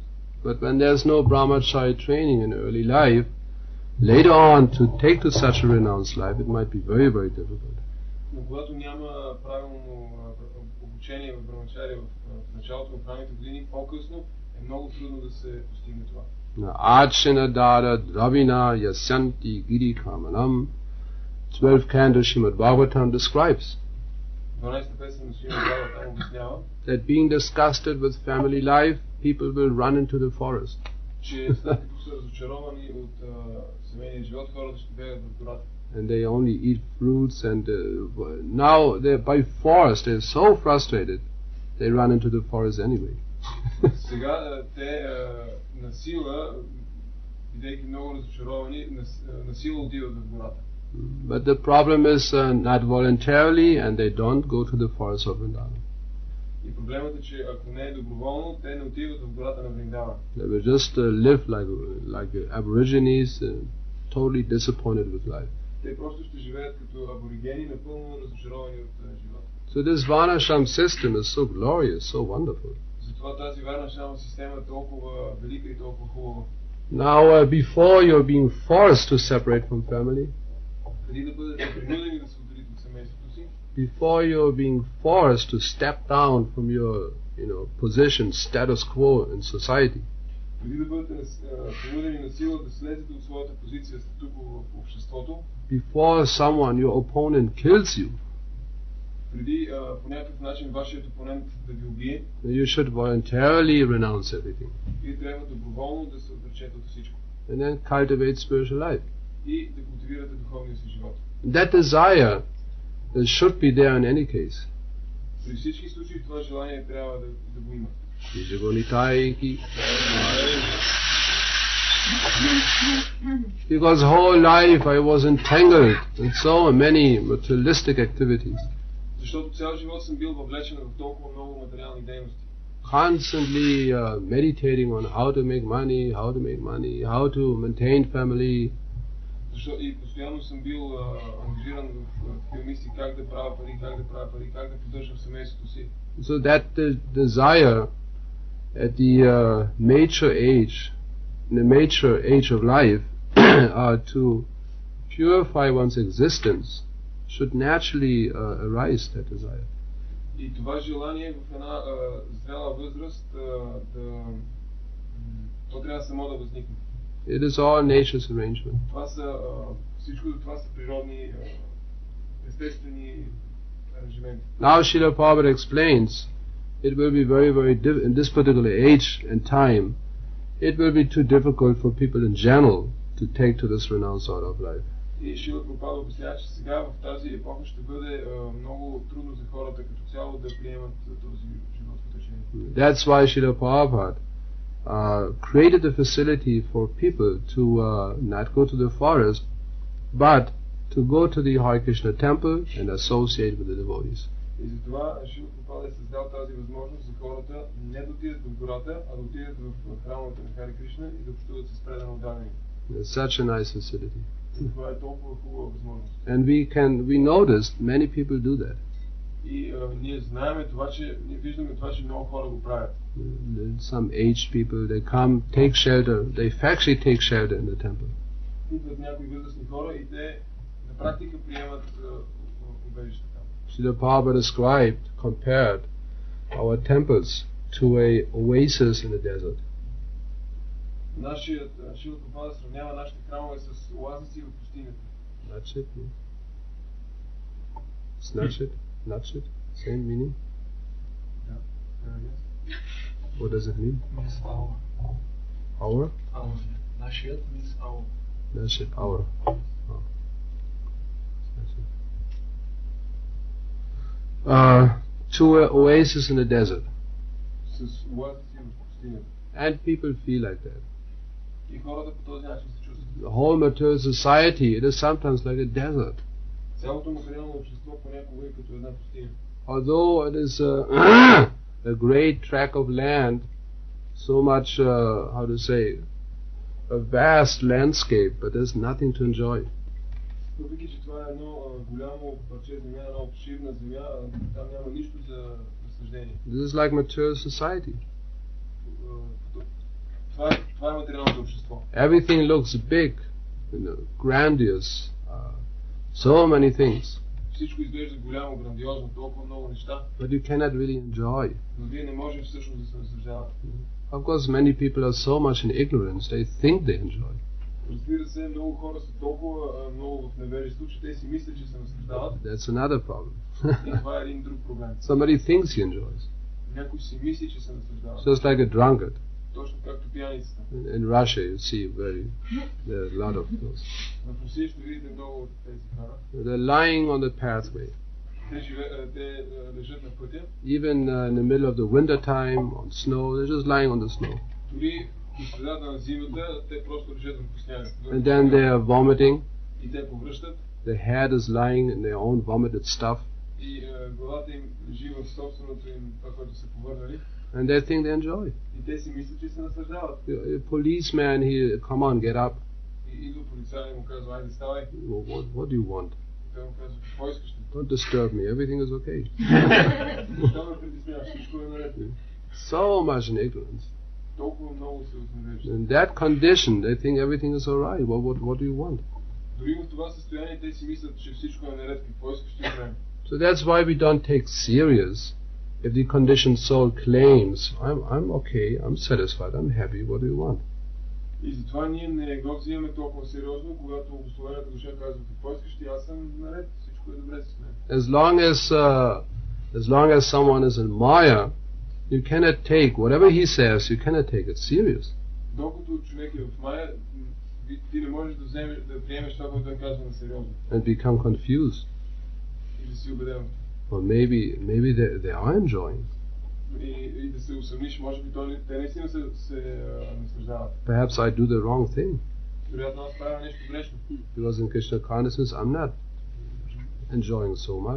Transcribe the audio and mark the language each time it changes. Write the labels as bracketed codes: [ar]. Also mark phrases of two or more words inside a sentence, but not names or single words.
[en] But when there's no brahmachari training in early life, later on to take to such a renounced life, it might be very, very difficult. [bg] Но когато няма правилно обучение в брамачари в началото на правилните години, по-късно е много трудно да се постигне това. [sa] Achena dada dravina yasyanti giri kamanam. [en] 12th canto Srimad Bhagavatam describes [bg] 12-та песен на Шримад Бхагаватам обяснява, [en] that being disgusted with family life, people will run into the forest. [bg] че след като са разочаровани от семейния живот, хората ще бегат в гората. [en] And they only eat fruits, and now they're by force, they're so frustrated, they run into the forest anyway. [bg] Сега те на сила, бидейки много разочаровани, на сила отиват в гората. [en] But the problem is not voluntarily, and they don't go to the forest of Vrindavan. [bg] И проблемът е, че ако не е доброволно, те не отиват в гората на Вриндаван. [en] They will just live like aborigines, totally disappointed with life. [bg] Те просто ще живеят като аборигени, напълно разочаровани от живота. [en] So this Varnashram system is so glorious, so wonderful. [bg] Затова тази Варнашрама система е толкова велика и толкова хубава. [en] Now, before you're being forced to separate from family, [bg] Преди да бъдете принудени да се отделите от семейството си, [en] before you're being forced to step down from your, position, status quo in society, [bg] преди да бъдете принудени на сила да слезете от своята позиция статукво в обществото, [en] before someone, your opponent, kills you, [bg] преди по някакъв начин вашият опонент да ви убие, [en] you should voluntarily renounce everything [bg] вие трябва доброволно да се отречете от всичко [en] and then cultivate spiritual life. [bg] и да култивирате духовния си живот. [en] That desire should be there in any case. [bg] При всички случаи това желание трябва да го има. [en] Because whole life I was entangled in so many materialistic activities. [bg] Защото цял живот съм бил въвлечен в толкова много материални дейности. [en] Constantly meditating on how to make money, how to maintain family. [bg] Защото и постоянно съм бил ангажиран в такива мисли как да правя пари, как да поддържам семейството си. [en] So that the desire at the mature age of life to purify one's existence should naturally arise, that desire. [bg] И това желание в една зрела възраст то трябва само да възникне. [en] It is all nature's arrangement. [bg] Това са всичко това са природни естествени аранжименти. [en] Now Srila Prabhupada explains it will be very, very in this particular age and time, it will be too difficult for people in general to take to this renounced sort of life. [bg] И Шрила Прабхупада обяснява, че сега в тази епоха ще бъде много трудно за хората като цяло да приемат този живот в течение. [en] That's why Srila Prabhupada created the facility for people to not go to the forest, but to go to the Hare Krishna temple and associate with the devotees. [bg] И затова Шрила Прабхупада е създал тази възможност за хората не да отидат в гората, а да отидат в храмовете на Харе Кришна и да общуват с предано отдаване. [en] It's such a nice facility. [bg] Това е толкова хубава възможност. [en] And we noticed many people do that. [bg] И ние знаем това, че ние виждаме това, че много хора го правят. [en] Some aged people, they come, take shelter, they actually take shelter in the temple. [bg] Идват някои възрастни хора и те на практика приемат убежище там. [en] Srila Prabhupada compared our temples to a oasis in the desert. [bg] Нашият Шрила Прабхупада сравнява нашите храмове с оазиси в пустинята. [en] Snatch it? Same meaning? Yeah. Yes. What does it mean? Means hour. Hour? Hour. Nashet means hour. Nashet, hour. Oh. To an oasis in the desert. [bg] С оазиси в пустинята. [en] And people feel like that. [bg] И хората по този начин се чувстват. [en] The whole material society, it is sometimes like a desert. [bg] Цялото материално общество понякога е като една пустиня. [en] Although it is a great tract of land, so much, how to say, a vast landscape, but there's nothing to enjoy. [bg] Въпреки че това е едно голямо парче земя, една обширна земя, там няма нищо за разсъждение. [en] This is like material society. [bg] Това е материалното общество. [en] Everything looks big, grandiose, so many things. [bg] Всичко изглежда голямо, грандиозно, толкова много неща. [en] But you cannot really enjoy. [bg] Но вие не можете всъщност да се наслаждавате. [en] Of course, many people are so much in ignorance, they think they enjoy. [bg] Разбира се, много хора са толкова много в невежество, че те си мислят, че се наслаждават. [en] That's another problem. [bg] И това е един друг проблем. [en] Somebody thinks he enjoys. [bg] Някой си мисли, че се наслаждава. [en] Just like a drunkard. [bg] Точно както пияницата. [en] In Russia, you see there are a lot of those. [bg] В Русия ще видите много от тези хора. [en] They're lying on the pathway. [bg] Те лежат на пътя. [en] Even in the middle of the winter time, on snow, they're just lying on the snow. [bg] Дори в средата на зимата, те просто лежат върху сняга. [en] And then they are vomiting. [bg] И те повръщат. [en] The head is lying in their own vomited stuff. [bg] И главата им лежи в собственото им, това, което са повърнали. [en] And they think they enjoy. [bg] И те си мислят, че се наслаждават. [en] A policeman, come on, get up. [bg] И идва полицай и му казва, айде ставай. [en] What do you want? [bg] Той му казва, какво искаш? [en] Don't disturb me, everything is okay. [bg] Защо ме притесняваш? Всичко е наред. [en] So much in ignorance. [bg] Толкова много се отневеждат. [en] In that condition, they think everything is alright. What do you want? [bg] Дори в това състояние те си мислят, че всичко е наред. Какво искаш да правим? [en] So that's why we don't take serious if the conditioned soul claims, I'm okay, I'm satisfied, I'm happy, what do you want? [bg] И затова ние не го взимаме толкова сериозно, когато обусловената душа казва, какво искаш ти, аз съм наред, всичко е добре с мен. [en] As long as someone is in Maya, you cannot take, whatever he says, you cannot take it serious. [bg] Докато човек е в Мая, ти не можеш да приемеш това, което той казва на сериозно. [en] And become confused. [bg] И да си убеден. [en] Or maybe they are enjoying. [bg] И да се усъмниш, може би те наистина се наслаждават. [en] Perhaps I do the wrong thing. [bg] Вероятно аз правя нещо грешно. [en] Because in Krishna consciousness I'm not enjoying so much.